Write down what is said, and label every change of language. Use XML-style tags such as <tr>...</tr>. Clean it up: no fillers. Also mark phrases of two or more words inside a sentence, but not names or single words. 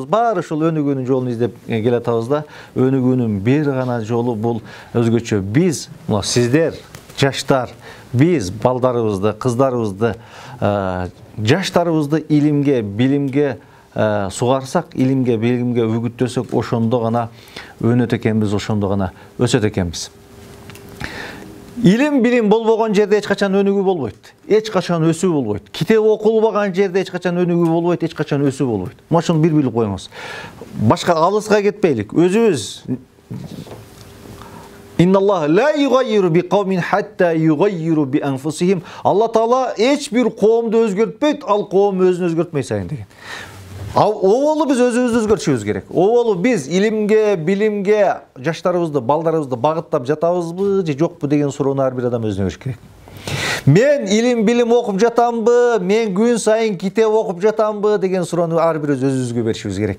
<ky>Баары ушул өнүгүүнүн жолун издеп келатабыз да. Өнүгүүнүн бир гана жолу бул өзгөчө биз, мына сиздер, жаштар, биз балдарыбызды, кыздарыбызды, жаштарыбызды илимге, билимге сугарсак, илимге, билимге үгүттөсөк, ошондо гана өнөт экенбиз, ошондо гана өсөт экенбиз. Илим, билим болбогон жерде эч качан өнүгүү болбойт. Эч качан өсүү болбойт. Китеп окулбаган жерде эч качан өнүгүү болбойт, эч качан өсүү болбойт. Мына ошону бир билип коюңуз. башка алыска кетпейлик.</ky> <ar>Өзүбүз إن الله لا يغير بقوم حتى يغيروا بأنفسهم.</ar> <ky>Алла Таала эч бир коомду өзгөртпөйт, ал коом өзүн өзгөртпөй сайын деген. Оболу биз өзүбүздү өзгөртүшүбүз керек. Оболу биз илимге, билимге жаштарыбызды, балдарыбызды багыттап жатабызбы же жокпу деген суроону ар бир адам өзүнө бериш керек. Мен илим билим окуп жатамбы, мен күн сайын китеп окуп жатамбы деген суроону ар бир өзүбүзгө беришибиз керек.</ky>